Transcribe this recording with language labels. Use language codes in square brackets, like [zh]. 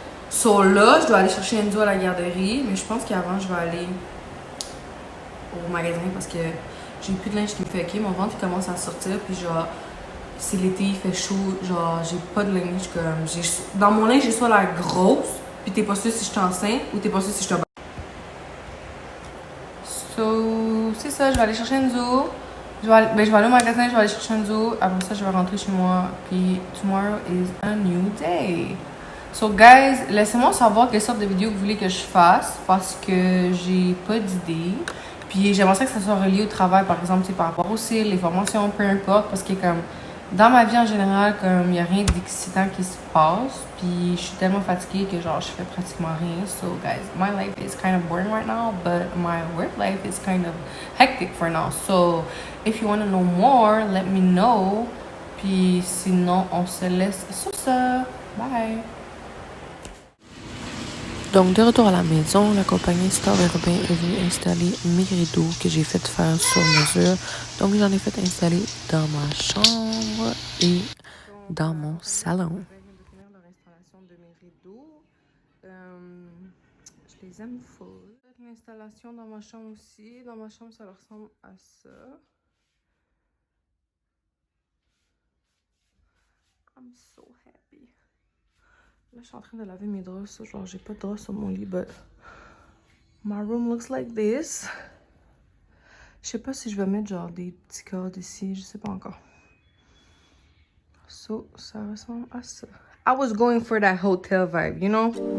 [fr] So là, je dois aller chercher Enzo à la garderie, mais je pense qu'avant, je vais aller au magasin parce que j'ai plus de linge qui me fait ok. Mon ventre il commence à sortir, puis genre, c'est l'été, il fait chaud, genre, j'ai pas de linge comme. Dans mon linge, j'ai soit la grosse, puis t'es pas sûr si je suis enceinte ou t'es pas sûr si je suis So, c'est ça, je vais aller chercher Enzo. Je vais aller au magasin, je vais aller chercher Enzo. Après ça, je vais rentrer chez moi. Puis, [en] tomorrow is a new day. [fr] So, guys, laissez-moi savoir quelle sorte de vidéo vous voulez que je fasse parce que j'ai pas d'idée. Puis, j'aimerais ça que ça soit relié au travail, par exemple, par rapport au cils, les formations, peu importe. Parce que, comme, dans ma vie en général, comme, il n'y a rien d'excitant qui se passe. Puis, je suis tellement fatiguée que, genre, je fais pratiquement rien. [en] So, guys, my life is kind of boring right now, but my work life is kind of hectic for now. So, if you want to know more, let me know. [fr] Puis, sinon, on se laisse sur ça. Bye! Donc, de retour à la maison, la compagnie Star Urbain est venue installer mes rideaux que j'ai fait faire sur mesure. Donc, j'en ai fait installer dans ma chambre et dans mon salon. Je viens de finir leur installation de mes rideaux. Je les aime full. L'installation dans ma chambre aussi. Dans ma chambre, ça ressemble à ça. [en] I'm so happy. [fr] Là, je suis en train de laver mes draps. Genre, j'ai pas de draps sur mon lit, [en] but my room looks like this. [fr] Je sais pas si je vais mettre genre des petits cadres ici. Je sais pas encore. So, ça ressemble à ça. I was going for that hotel vibe, you know?